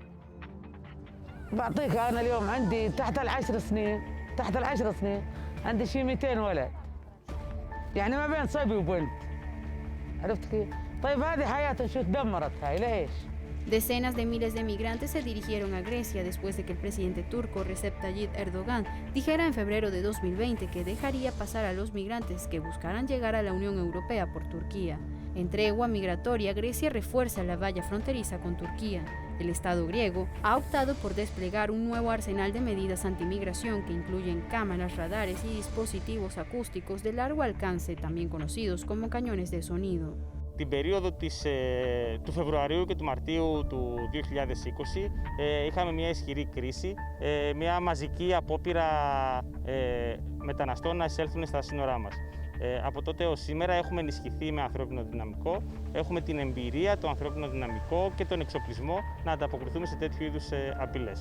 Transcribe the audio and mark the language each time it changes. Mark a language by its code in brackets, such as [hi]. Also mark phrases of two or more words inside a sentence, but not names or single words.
[ar] بعطيك أنا اليوم عندي تحت ال10 سنين عندي شي 200 ولد. يعني ما بين صبي وبنت. عرفت كيف؟ طيب هذه حياتهم شو تدمرت هاي ليش؟ [es] Decenas de miles de migrantes se dirigieron a Grecia después de que el presidente turco Recep Tayyip Erdogan dijera en febrero de 2020 que dejaría pasar a los migrantes que buscaran llegar a la Unión Europea por Turquía. En tregua migratoria, Grecia refuerza la valla fronteriza con Turquía. El Estado griego ha optado por desplegar un nuevo arsenal de medidas antimigración que incluyen cámaras, radares y dispositivos acústicos de largo alcance, también conocidos como cañones de sonido. [el] Την περίοδο του Φεβρουαρίου και του Μαρτίου του 2020 είχαμε μια ισχυρή κρίση, μια μαζική απόπειρα μεταναστών να εισέλθουν στα σύνορά μας. Από τότε ως σήμερα έχουμε ενισχυθεί με ανθρώπινο δυναμικό, έχουμε την εμπειρία, το ανθρώπινο δυναμικό και τον εξοπλισμό να ανταποκριθούμε σε τέτοιου είδους απειλές.